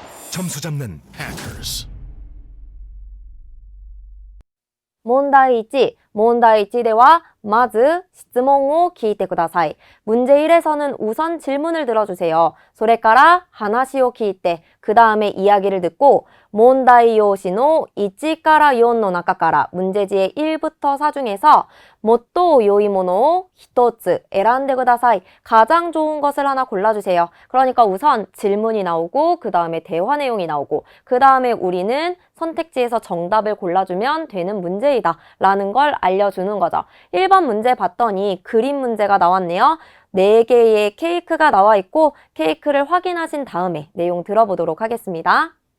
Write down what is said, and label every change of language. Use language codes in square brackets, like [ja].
[ko] 점수 잡는 Hackers。 [ja] 問題1、問題1ではまず質問を聞いてください。 [ko] 문제 1에서는 우선 질문을 들어주세요. [ja] それから話を聞いて [ko] 그 다음에 이야기를 듣고 [ja] 問題用紙の1から4の中から [ko] 문제지의 1부터 4 중에서 [ja] 最も良いものを一つ選んでください. [ko] 가장 좋은 것을 하나 골라주세요. 그러니까 우선 질문이 나오고 그 다음에 대화 내용이 나오고 그 다음에 우리는 선택지에서 정답을 골라주면 되는 문제이다 라는 걸 알려주는 거죠. 1번 문제 봤더니 그림 문제가 나왔네요. 4개의 케이크가 나와 있고 케이크를 확인하신 다음에 내용 들어보도록 하겠습니다.